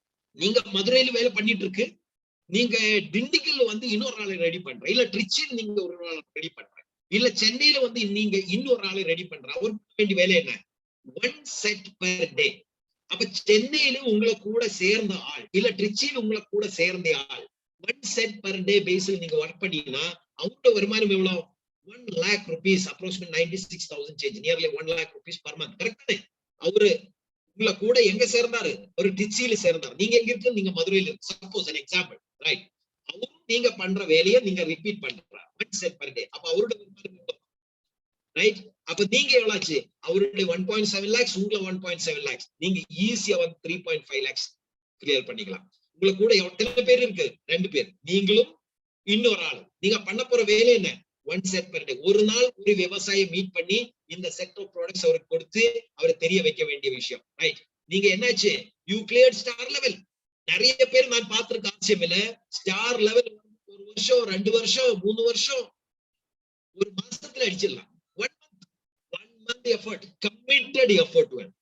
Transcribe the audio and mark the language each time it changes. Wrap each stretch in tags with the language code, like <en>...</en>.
<ta>நீங்க மதுரையில வேலை பண்ணிட்டு இருக்கு, நீங்க திண்டுக்கல்ல வந்து இன்னொரு ஆளை ரெடி பண்ற, இல்ல ட்ரிச்சியில் நீங்க ஒரு ஆளை ரெடி பண்ற, இல்ல சென்னையில வந்து நீங்க இன்னொரு ஆளை ரெடி பண்ற. அவருக்கு வேண்டிய வேலை என்ன? One set per day. அப்ப சென்னையில உங்களை கூட சேர்ந்த ஆள், இல்ல ட்ரிச்சியில் உங்களை கூட சேர்ந்த ஆள், ஒன் செட் பெர் டே பேஸ்ல நீங்க ஒர்க் பண்ணீங்கன்னா அவரோட வருமானம் எவ்வளவு?</ta> <en>1 lakh rupees, approximately 96,000 change, nearly 1 lakh rupees per month.</en> <ta>Correct? அவரு உங்களை கூட எங்க சேர்ந்தாரு? ஒரு ட்ரிச்சியில சேர்ந்தாரு. நீங்க எங்க இருக்கு? நீங்க மதுரையில இருக்கு. Suppose</ta> <en>an example,</en> <ta>right? அவரும் நீங்க பண்ற வேலையை நீங்க ரிப்பீட் பண்ற ஒன் செட் பெர் டே. அப்ப அவரோட வருமானம், ரைட்? அப்ப நீங்க எவ்வளவு? அவருடைய 1.7 lakhs, உங்களை 1.7 lakhs. நீங்க ஈஸியா வந்து 3.5 lakhs கிளியர் பண்ணிக்கலாம். உங்களை கூட எத்தனை பேர் இருக்கு? 2 பேர், நீங்களும் இன்னொரு ஆள். நீங்க பண்ண போற வேலை என்ன? One set per day. ஒரு நாள் ஒரு விவசாயியை மீட் பண்ணி இந்த செட் ஆஃப் ப்ராடக்ட்ஸ் அவருக்கு கொடுத்து அவரை தெரிய வைக்க வேண்டிய விஷயம், ரைட்? நீங்க என்னாச்சு?</ta> <en>You cleared star level.</en> <ta>நிறைய பேர் நான் பார்த்திருக்க RCMல ஸ்டார் லெவல் 1 வருஷம், 2 வருஷம், 3 வருஷம், ஒரு மாசத்துல அடிச்சிடலாம்.</ta> <en>1 month effort, committed effort.</en>